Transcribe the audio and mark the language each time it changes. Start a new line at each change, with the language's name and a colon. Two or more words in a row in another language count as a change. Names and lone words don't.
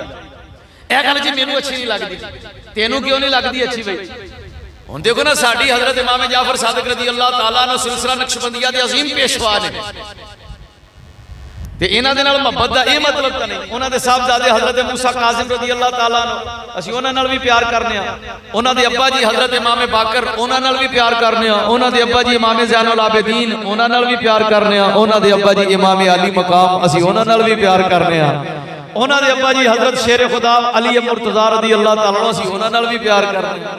Punjabi: یہ گل جی مینوں اچھی نہیں لگدی، تینوں کیوں نہیں لگدی اچھی? بھائی ہݨ دیکھو نا، ساڈی حضرت امام جعفر صادق
Arabic: رضي الله تعالى عنه
Punjabi: سلسلہ نقشبندیہ دے عظیم پیشوا نے تے انہاں دے نال محبت دا ایہہ مطلب تاں نہیں. اونہاں دے صاحبزادے حضرت موسیٰ کاسم
Arabic: رضي الله تعالى عنه
Punjabi: اسیں اونہاں نال بھی پیار کرنے آں. اونہاں دے ابا جی حضرت امام باقر اونہاں نال بھی پیار کرنے آں. اونہاں دے ابا جی امام زین العابدین اونہاں نال بھی پیار کرنے آں. اونہاں دے ابا جی امام علی مقام اسیں اونہاں نال بھی پیار کرنے آں. اونہاں دے ابا جی حضرت شیر خدا علی مرتضیٰ
Arabic: رضي الله تعالى عنه
Punjabi: اسیں اونہاں نال بھی پیار کرنے آں.